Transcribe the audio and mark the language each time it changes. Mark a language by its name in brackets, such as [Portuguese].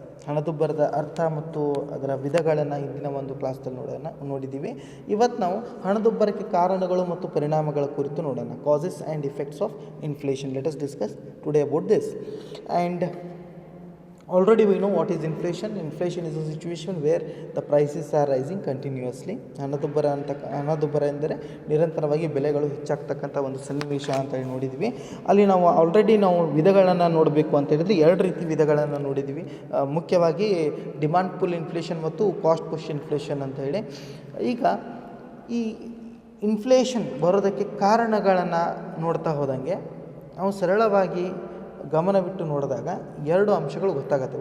[Kannada] ಹಣದುಬ್ಬರದ ಅರ್ಥ ಮತ್ತು ಅದರ ವಿಧಗಳನ್ನು ಇಂದಿನ ಒಂದು ಕ್ಲಾಸ್ದಲ್ಲಿ ನೋಡಿದ್ದೀವಿ. ಇವತ್ತು ನಾವು ಹಣದುಬ್ಬರಕ್ಕೆ ಕಾರಣಗಳು ಮತ್ತು ಪರಿಣಾಮಗಳ ಕುರಿತು ನೋಡೋಣ. [English] Causes and effects of inflation. Let us discuss today about this. And already we know what is inflation. Inflation is a situation where the prices are rising continuously. [Kannada] ಹಣದುಬ್ಬರ ಎಂದರೆ ನಿರಂತರವಾಗಿ ಬೆಲೆಗಳು ಹೆಚ್ಚಾಗ್ತಕ್ಕಂಥ ಒಂದು ಸನ್ನಿವೇಶ ಅಂತ ಹೇಳಿ ನೋಡಿದ್ವಿ. ಅಲ್ಲಿ ನಾವು ಆಲ್ರೆಡಿ ವಿಧಗಳನ್ನು ನೋಡಬೇಕು ಅಂತ ಹೇಳಿದರೆ ಎರಡು ರೀತಿ ವಿಧಗಳನ್ನು ನೋಡಿದ್ವಿ. ಮುಖ್ಯವಾಗಿ ಡಿಮಾಂಡ್ ಪುಲ್ ಇನ್ಫ್ಲೇಷನ್ ಮತ್ತು ಕಾಸ್ಟ್ ಪುಷ್ ಇನ್ಫ್ಲೇಷನ್ ಅಂತ ಹೇಳಿ. ಈಗ ಈ ಇನ್ಫ್ಲೇಷನ್ ಬರೋದಕ್ಕೆ ಕಾರಣಗಳನ್ನು ನೋಡ್ತಾ ಹೋದಂಗೆ ನಾವು ಸರಳವಾಗಿ ಗಮನವಿಟ್ಟು ನೋಡಿದಾಗ ಎರಡು ಅಂಶಗಳು ಗೊತ್ತಾಗುತ್ತೆ.